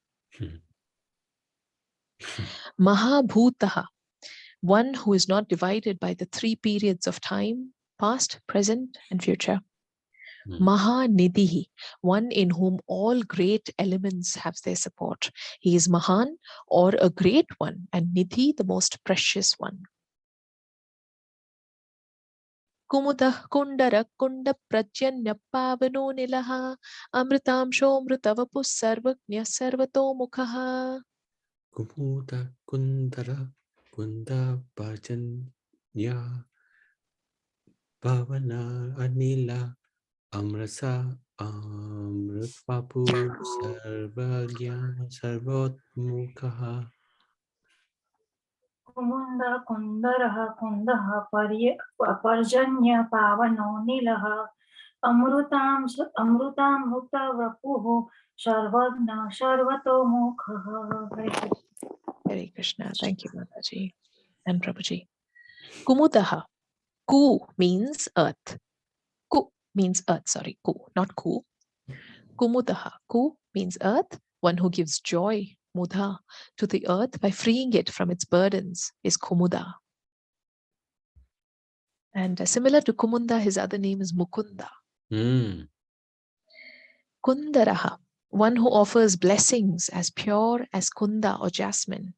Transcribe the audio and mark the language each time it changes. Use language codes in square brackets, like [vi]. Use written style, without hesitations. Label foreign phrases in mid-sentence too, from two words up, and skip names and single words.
[en] Mahabhutaha, one who is not divided by the three periods of time, past, present, and future. Mahanidhi, one in whom all great elements have their support. He is Mahan, or a great one, and Nidhi, the most precious one. [sa] कुमुदः कुन्दरः कुन्दः प्रत्यन्य पावनो निलः अमृतांशो मृतवपुः सर्वज्ञ सर्वतो मुखः. कुमुद कुन्दर कुन्द भजन्य भावन अनिल अम्रस अमृतवपु सर्वज्ञ सर्वोत्मुखः. कुमुन्द कुन्दरः कुन्दः पर्जन्य पावनो निलः अमृतां भुक्त वपुः सर्वज्ञ सर्वतोमुखः. Hare Krishna. Hare Krishna. [en] Thank you, Mataji and Prabhuji. Kumudaha. Ku means earth. Ku means earth, sorry, ku, not ku. Kumudaha. Ku means earth, one who gives joy, mudha, to the earth by freeing it from its burdens is Kumuda. And similar to Kumunda, his other name is Mukunda. Mm. Kundaraha, one who offers blessings as pure as Kunda or jasmine.